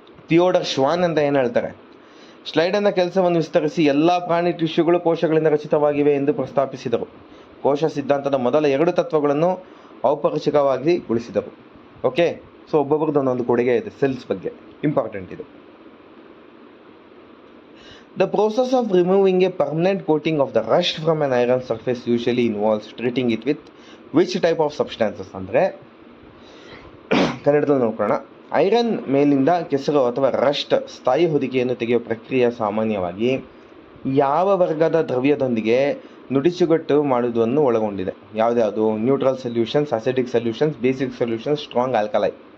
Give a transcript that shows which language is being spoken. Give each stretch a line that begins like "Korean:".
Kannada: Theodore ಶ್ವಾನ್ ಅಂತ ಏನು ಹೇಳ್ತಾರೆ? ಸ್ಲೈಡನ್ನ ಕೆಲಸವನ್ನು ವಿಸ್ತರಿಸಿ ಎಲ್ಲ ಪ್ರಾಣಿ ಟಿಶ್ಯೂಗಳು ಕೋಶಗಳಿಂದ ರಚಿತವಾಗಿವೆ ಎಂದು ಪ್ರಸ್ತಾಪಿಸಿದರು. ಕೋಶ ಸಿದ್ಧಾಂತದ ಮೊದಲ 2 ತತ್ವಗಳನ್ನು ಔಪಚಾರಿಕವಾಗಿ ಉಳಿಸಿದರು. ಓಕೆ, ಸೊ ಒಬ್ಬೊಬ್ರದ್ದು ಒಂದೊಂದು ಕೊಡುಗೆ ಇದೆ ಸೆಲ್ಸ್ ಬಗ್ಗೆ, ಇಂಪಾರ್ಟೆಂಟ್ ಇದು.
English: The process of removing a permanent coating of the rust from an iron surface usually involves treating it with which type of substances?
Kannada: ಅಂದರೆ ಕನ್ನಡದಲ್ಲಿ ನೋಡ್ಕೊಳ್ಳೋಣ. ಐರನ್ ಮೇಲಿಂದ ಕೆಸರು ಅಥವಾ ರಸ್ಟ್ ಸ್ಥಾಯಿ ಹೊದಿಕೆಯನ್ನು ತೆಗೆಯುವ ಪ್ರಕ್ರಿಯೆ ಸಾಮಾನ್ಯವಾಗಿ ಯಾವ ವರ್ಗದ ದ್ರವ್ಯದೊಂದಿಗೆ ನುಡಿಸುಗಟ್ಟು ಮಾಡುವುದನ್ನು ಒಳಗೊಂಡಿದೆ? ಯಾವುದ್ಯಾವುದು?
English: Neutral solutions, acidic solutions, basic solutions, strong alkali.